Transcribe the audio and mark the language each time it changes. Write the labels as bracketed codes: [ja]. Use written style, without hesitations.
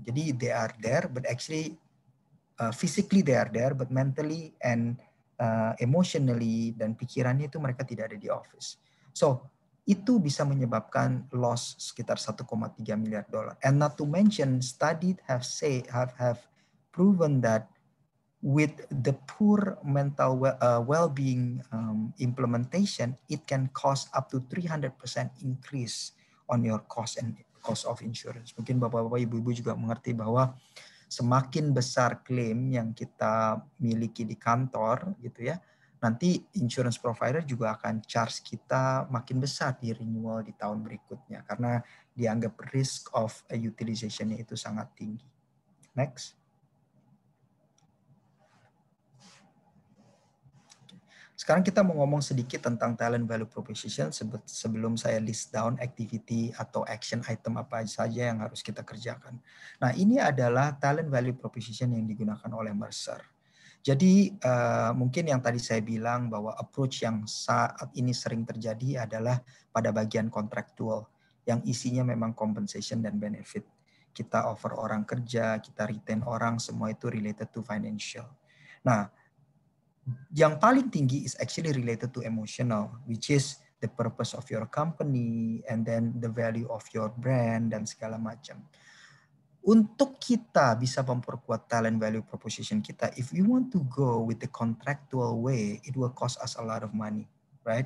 [en] Jadi they are there, but actually physically they are there, but mentally and emotionally [id] dan pikirannya itu mereka tidak ada di [en] office. So [id] itu bisa menyebabkan loss sekitar 1,3 miliar dolar. [en] And not to mention, studies have proven that with the poor mental well-being implementation, it can cost up to 300% increase on your cost of insurance. [id] Mungkin bapak-bapak, ibu-ibu juga mengerti bahwa semakin besar klaim yang kita miliki di kantor, gitu ya, nanti insurance provider juga akan charge kita makin besar di renewal di tahun berikutnya karena dianggap risk of utilization-nya itu sangat tinggi. [en] Next. [id] Sekarang kita mau ngomong sedikit tentang talent value proposition sebelum saya list down activity atau action item apa saja yang harus kita kerjakan. Nah, ini adalah talent value proposition yang digunakan oleh Mercer. Jadi mungkin yang tadi saya bilang bahwa approach yang saat ini sering terjadi adalah pada bagian kontraktual yang isinya memang compensation dan benefit. Kita offer orang kerja, kita retain orang, semua itu [en] related to financial. [id] Nah, yang paling tinggi [en] is actually related to emotional, which is the purpose of your company and then the value of your brand [id] dan segala macam. Untuk kita bisa memperkuat talent value proposition kita, [en] if you want to go with the contractual way, it will cost us a lot of money, right?